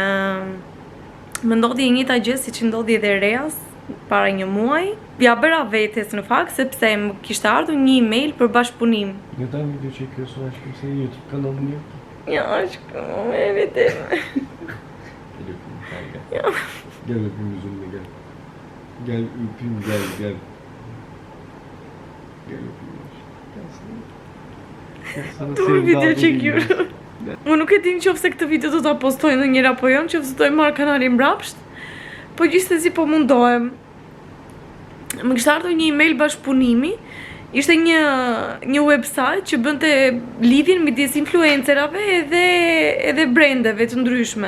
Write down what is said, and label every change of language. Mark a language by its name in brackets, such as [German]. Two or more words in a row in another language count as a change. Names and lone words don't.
[Albanian] Më ndodhi e njëjta gjë siç ndodhi edhe Reas para një muaji. Ja bëra vetes në fakt sepse më kishte ardhur një email për bashkëpunim. Jo tani video që kjo është ashtu se YouTube kanalin një. Ja, është e vetëm. Ja. [Turkish] Gel öpeyim yüzümle gel. Gel öpeyim gel. Gel öpeyim. Dur video çekiyorum. [Albanian] Unë nuk e di nëse këtë video do ta postoj në njëra apo jo, nëse do të marr kanalin mbrapsht. Po gjithsesi po mundohem. Më kishte ardhur një email bashkëpunimi. Ishte një website që bënte lidhjen midis influencerave edhe brandeve të ndryshme.